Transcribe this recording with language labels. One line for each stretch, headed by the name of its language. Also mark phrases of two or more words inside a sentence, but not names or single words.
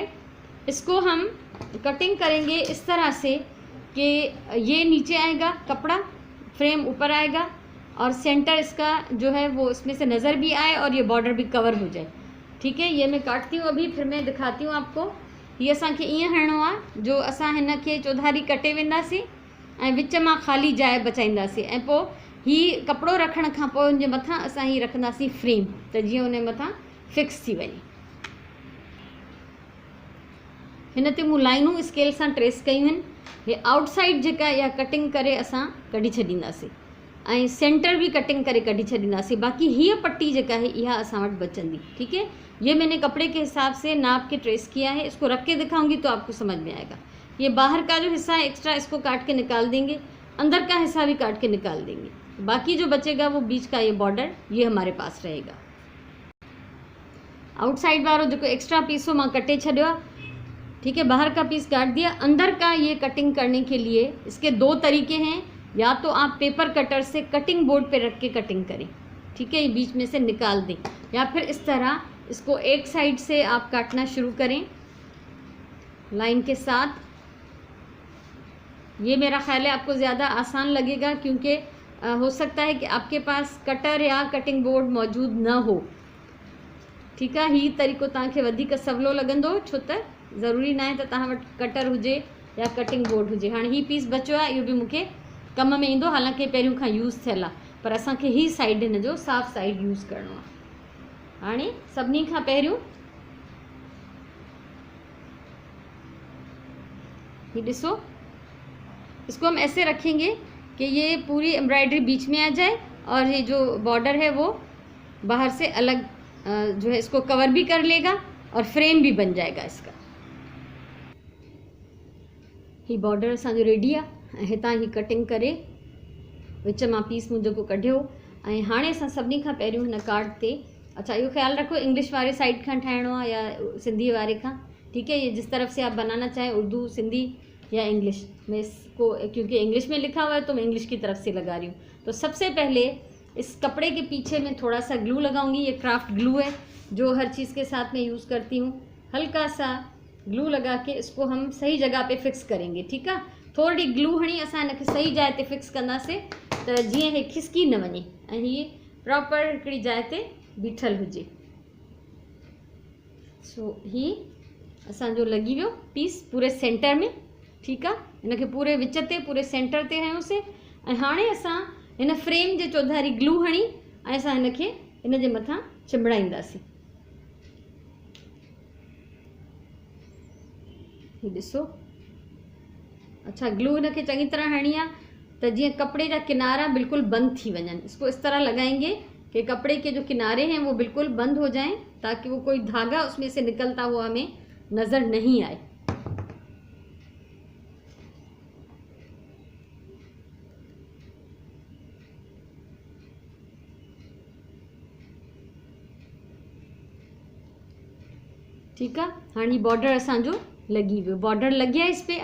Urdu: اس کو ہم کٹنگ کریں گے اس طرح سے کہ یہ نیچے آئے گا کپڑا، فریم اوپر آئے گا، اور سینٹر اس کا جو ہے وہ اس میں سے نظر بھی آئے اور یہ بارڈر بھی کور ہو جائے. ٹھیک ہے، یہ میں کاٹتی ہوں ابھی، پھر میں دکھاتی ہوں آپ کو.
Sindhi: ये असांखे ईअं हणणो आहे जो असां हिन खे चौधारी कटे वेंदासीं ऐं विच मां ख़ाली जाइ बचाईंदासीं, ऐं पोइ ही कपिड़ो रखण खां पोइ हुनजे मथां असां ही रखंदासीं फ्रेम, त जीअं हुन मथां फिक्स थी वञे। हिन ते मूं लाइनूं स्केल सां ट्रेस कयूं आहिनि। हे आउटसाइड जेका इहा कटिंग करे असां कढी छॾींदासीं, ऐं सेंटर भी कटिंग करे कढी छॾींदासीं। बाक़ी हीअ पट्टी जेका है इहा असां वटि बचंदी।
Urdu: ٹھیک ہے، یہ میں نے کپڑے کے حساب سے ناپ کے ٹریس کیا ہے. اس کو رکھ کے دکھاؤں گی تو آپ کو سمجھ میں آئے گا۔ یہ باہر کا جو حصہ ہے ایکسٹرا، اس کو کاٹ کے نکال دیں گے. اندر کا حصہ بھی کاٹ کے نکال دیں گے۔ باقی جو بچے گا وہ بیچ کا یہ بارڈر، یہ ہمارے پاس رہے گا.
Sindhi: आउटसाइड वालों जो
English: extra piece
Sindhi: हो मां कटे छॾियो आहे।
Urdu: ٹھیک ہے، باہر کا پیس کاٹ دیا۔ اندر کا یہ کٹنگ کرنے کے لیے اس کے 2 طریقے ہیں. یا تو آپ
English: paper cutter
Urdu: से
English: cutting board
Urdu: پہ رکھ کے کٹنگ کریں. ٹھیک ہے، یہ بیچ میں سے نکال دیں، یا پھر اس طرح اس کو ایک سائیڈ سے آپ کاٹنا شروع کریں لائن کے ساتھ. یہ میرا خیال ہے آپ کو زیادہ آسان لگے گا، کیونکہ ہو سکتا ہے کہ آپ کے پاس کٹر یا
English: cutting board
Urdu: موجود نہ ہو. ٹھیک ہے,
Sindhi: ही तरीक़ो तव्हांखे वधीक सवलो लगंदो, छो त ज़रूरी न आहे त तव्हां वटि कटर हुजे या
English: cutting board
Sindhi: हुजे। हाणे ही पीस बचो आहे, इहो भी मूंखे कम में ईंदो, हालांकि पहिरियों खां यूज़ थियल आहे, पर असांखे ही साइड हिन जो साफ़ साइड यूज़ करणो आहे। हाणे सभिनी खां पहिरियों ये ॾिसो,
Urdu: اس کو ہم ایسے رکھیں گے کہ یہ پوری ایمبرائیڈری بیچ میں آ جائے، اور یہ جو بارڈر ہے وہ باہر سے الگ جو ہے اس کو کور بھی کر لے گا، اور فریم بھی بن جائے گا اس کا.
Sindhi: ही बॉर्डर असांजो रेडी आहे। हितां ही कटिंग करे विच मां पीस मुंहिंजो को कढियो। ऐं हाणे असां सभिनी खां पहिरियों हिन कार्ड ते, अच्छा इहो ख्याल रखो इंग्लिश वाले साइड खां ठाहिणो आहे या सिंधी वारे खां।
Urdu: ٹھیک ہے، یہ جس طرف سے آپ بنانا چاہیں، اردو، سندھی یا انگلش، میں اس کو کیونکہ انگلش میں لکھا ہوا ہے تو میں انگلش کی طرف سے لگا رہی ہوں. تو سب سے پہلے اس کپڑے کے پیچھے میں تھوڑا سا گلو لگاؤں گی. ये
English: craft glue
Urdu: ہے جو ہر چیز کے ساتھ میں یوز کرتی ہوں. ہلکا سا گلو لگا کے اس کو ہم صحیح جگہ پہ فکس کریں گے. ٹھیک ہے,
Sindhi: थोड़ी ग्लू हणी असां हिनखे सही जाइ ते फिक्स कंदासीं त जीअं हे खिसकी न वञे ऐं हीअ प्रॉपर हिकिड़ी जाइ ते बीठल हुजे। सो ही असांजो लॻी वियो पीस पूरे सेंटर में। ठीकु आहे, हिनखे पूरे विच ते पूरे सेंटर ते हयोसीं ऐं हाणे असां हिन फ्रेम जे चौधारी ग्लू हणी ऐं असां हिनखे हिन जे मथां चिंबड़ाईंदासीं। ही ॾिसो, अच्छा ग्लू हिनखे चङी तरह हणी आहे त जीअं कपिड़े जा किनारा बिल्कुल बंद थी वञनि।
Urdu: اس کو اس طرح لگائیں گے کہ کپڑے کے جو کنارے ہیں وہ بالکل بند ہو جائیں تاکہ وہ کوئی دھاگا اس میں سے نکلتا ہوا ہمیں نظر نہیں آئے. ٹھیک ہے,
Sindhi: हाँ ये बॉर्डर असांजो लगी हुई,
Urdu: بارڈر لگ گیا اس پر.